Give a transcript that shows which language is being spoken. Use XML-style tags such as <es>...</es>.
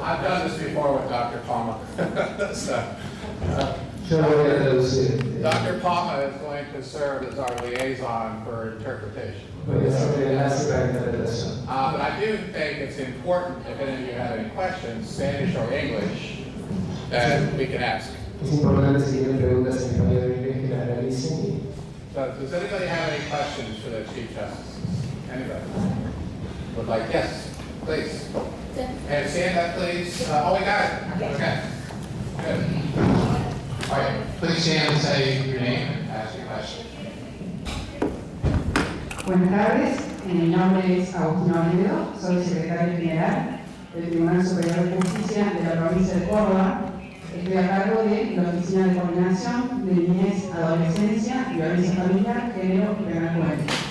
<en>I've done this before with Dr. Palma. Dr. Palma is going to serve as our liaison for interpretation. But I do think it's important, if any of you have any questions, Spanish or English, that we can ask.</en> <es>Es importante si tienen preguntas en español o inglés que las realicen.</es> <en>So, does anybody have any questions for the Chief Justice? Anybody? Would like, yes, please. And stand up, please. Oh, we got it. Okay. Good. All right. Please stand and say your name and ask your question.</en> <es>Buenas tardes, mi nombre es Agustín Oviedo, soy secretario general del Tribunal Superior de Justicia de la provincia de Córdoba. Estoy a cargo de la Oficina de Coordinación de Niñez, Adolescencia, Violencia Familiar, Género y Penal Juvenil.</es>